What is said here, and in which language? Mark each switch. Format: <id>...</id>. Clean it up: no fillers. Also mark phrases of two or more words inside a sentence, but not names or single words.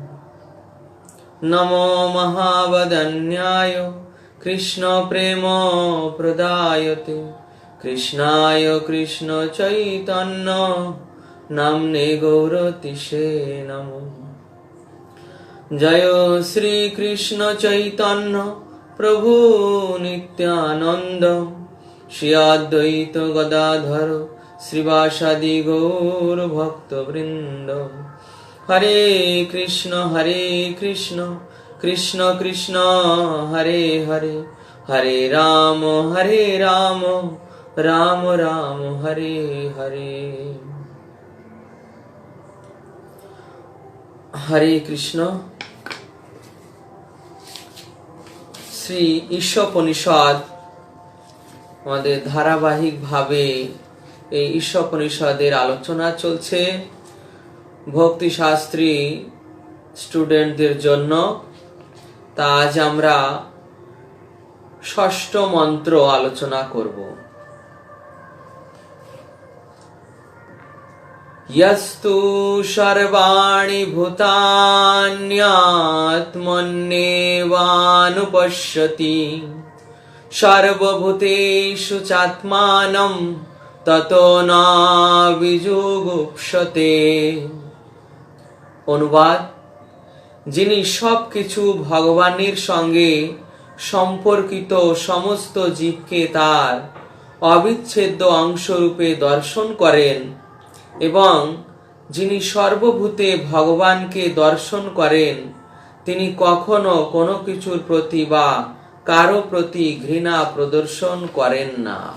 <sa>नमो महावदन्याय कृष्णप्रेमप्रदायते कृष्णाय कृष्णचैतन्य नाम्ने गौरतिसे नमो। जय श्री कृष्ण चैतन्य प्रभु नित्यानंद श्री अद्वैत गदाधर श्रीवासादि गौर भक्तवृंद। हरे कृष्ण कृष्ण कृष्ण हरे हरे हरे राम राम राम हरे हरे। हरे कृष्ण।</sa> <bn>শ্রী ঈশোপনিষদ আমাদের ধারাবাহিকভাবে এই ঈশোপনিষদের আলোচনা চলছে ভক্তি শাস্ত্রী স্টুডেন্টদের জন্য। তা আজ আমরা ষষ্ঠ মন্ত্র আলোচনা করব।</bn> <sa>यस्तु सर्वाणि भूतान्यात्मन्येवानुपश्यति सर्वभूतेषु चात्मानं ततो न বিজুগুপ্সতে।</sa> <bn>অনুবাদ: যিনি সবকিছু ভগবানের সঙ্গে সম্পর্কিত সমস্ত জীবকে তার অবিচ্ছেদ্য অংশরূপে দর্শন করেন এবং যিনি সর্বভূতে ভগবানকে দর্শন করেন তিনি কখনো কোনো কিছুর প্রতি বা কারো প্রতি ঘৃণা প্রদর্শন করেন না।</bn>